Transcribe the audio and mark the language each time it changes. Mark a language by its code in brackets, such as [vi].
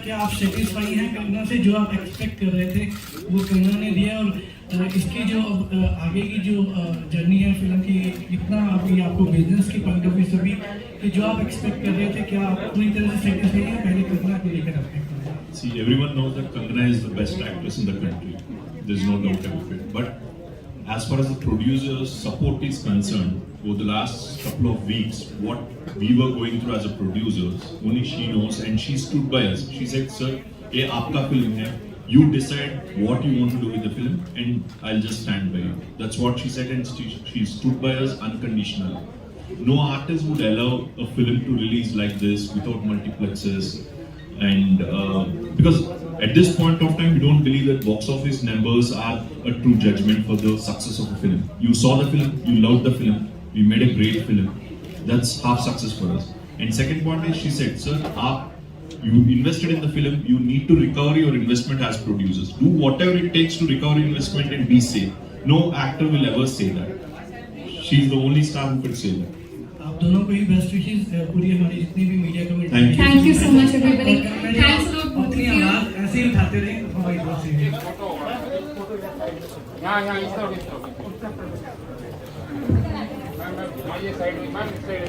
[hi] क्या आप सेटिस्फाई हैं कंगना से? जो आप एक्सपेक्ट कर रहे थे वो कंगना ने दिया, और इसकी जो आगे की जो जर्नी है फिल्म की, कितना अभी आपको बिजनेस के पॉइंट ऑफ व्यू से भी कि जो आप एक्सपेक्ट कर रहे थे, क्या आप पूरी तरह से सेटिस्फाई हैं पहले कंगना को लेकर आपके? [en] See, everyone knows that Kangana is the best actress in the country. There's no doubt about it. But as far as the producer's support is concerned, over the last couple of weeks, what we were going through as a producers, only she knows, and she stood by us. She said, "Sir, [hi] ये आपका film है. [en] You decide what you want to do with the film, and I'll just stand by you." That's what she said, and she stood by us unconditionally. No artist would allow a film to release like this without multiplexes. And because at this point of time, we don't believe that box office numbers are a true judgment for the success of a film. You saw the film, you loved the film, we made a great film. That's half success for us. And second point is, she said, "Sir, you invested in the film, you need to recover your investment as producers. Do whatever it takes to recover investment and be safe." No actor will ever say that. She's the only star who could say that. [hi] दोनों को ही best wishes, पूरी हमारी जितनी भी media committee. [en] Thank you so much, everybody. Thanks a lot, both of [hi] अपनी [en] you. [hi] आवाज ऐसे ही उठाते रहे हमारी तरफ से। यहाँ इस तरफ ये साइड में मैम, इस